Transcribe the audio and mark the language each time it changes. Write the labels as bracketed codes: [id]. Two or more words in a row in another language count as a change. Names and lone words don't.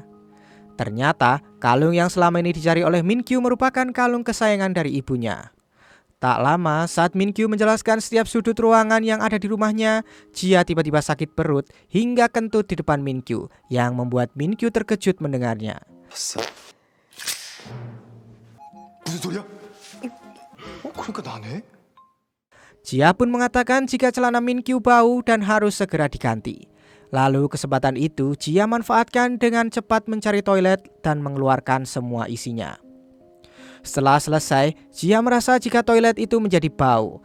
[id] Ternyata kalung yang selama ini dicari oleh Minkyu merupakan kalung kesayangan dari ibunya. Tak lama saat Minkyu menjelaskan setiap sudut ruangan yang ada di rumahnya, Jia tiba-tiba sakit perut hingga kentut di depan Minkyu yang membuat Minkyu terkejut mendengarnya. [ko] 아싸. 무슨 소리야? 그러니까 나네? [id] Jia pun mengatakan jika celana Minkyu bau dan harus segera diganti. Lalu kesempatan itu Jia manfaatkan dengan cepat mencari toilet dan mengeluarkan semua isinya. Setelah selesai, Jia merasa jika toilet itu menjadi bau.